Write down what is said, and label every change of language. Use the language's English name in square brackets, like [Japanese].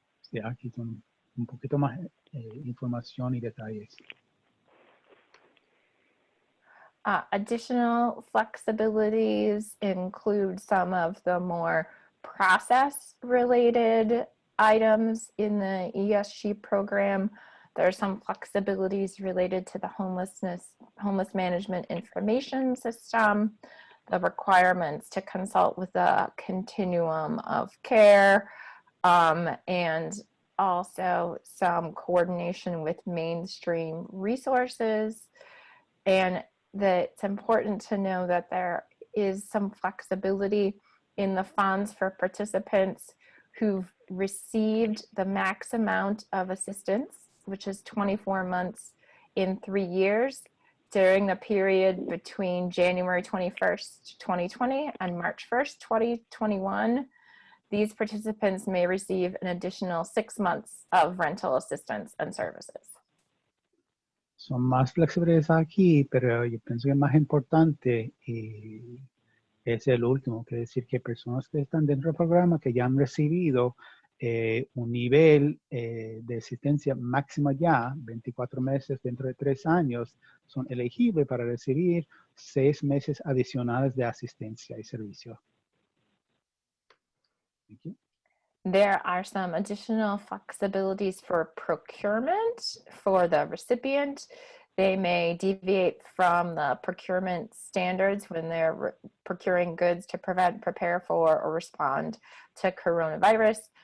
[Spanish] Sí, aquí son un poquito más información y detalles. [English] Additional flexibilities include some of the more process-related items in the ESG program. There are some flexibilities related to the homeless management information system, the requirements to consult with the Continuum of Care, and also some coordination with mainstream resources. And that it's important to know that there is some flexibility in the funds for participants who've received the max amount of assistance, which is 24 months in 3 years during the period between January 21st, 2020 and March 1st, 2021. These participants may receive an additional 6 months of rental assistance and services. [Spanish] Son más flexibles aquí, pero yo pienso que el más importante es el último, que es decir que personas que están dentro del programa que ya han recibido un nivel de asistencia máxima ya, 24 meses dentro de 3 años, son elegibles para recibir 6 meses adicionales de asistencia y servicio. [English] Thank you. There are some additional flexibilities for procurement for the recipient. They may deviate from the procurement standards when they're procuring goods to prevent, prepare for, or respond to coronavirus.